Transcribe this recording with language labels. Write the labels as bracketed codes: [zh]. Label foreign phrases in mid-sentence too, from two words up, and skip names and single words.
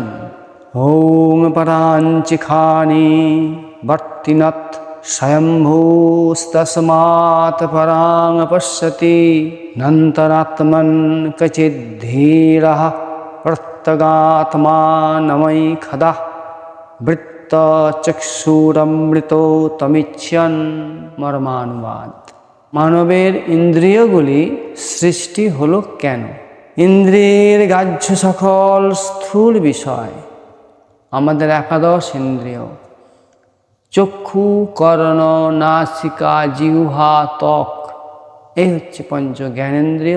[sa] ॐ पराञ्चिखानि वर्तिनत् स्वयंभूस्तस्मात् परां पश्यति नन्तरात्मन् क्वचिद्धीरः प्रत्यगात्मानमैखदः वृत्तचक्षुरमृतो तमिच्छन्। [bn] मर्मानुवाद। মানবের ইন্দ্রিয়গুলি সৃষ্টি হলো কেন? ইন্দ্রিয়ের গ্রাহ্য সকল স্থূল বিষয়, আমাদের একাদশ ইন্দ্রিয় চক্ষু, কর্ণ, নাসিকা, জিহ্বা, ত্বক, এই হচ্ছে পঞ্চ জ্ঞানেন্দ্রিয়।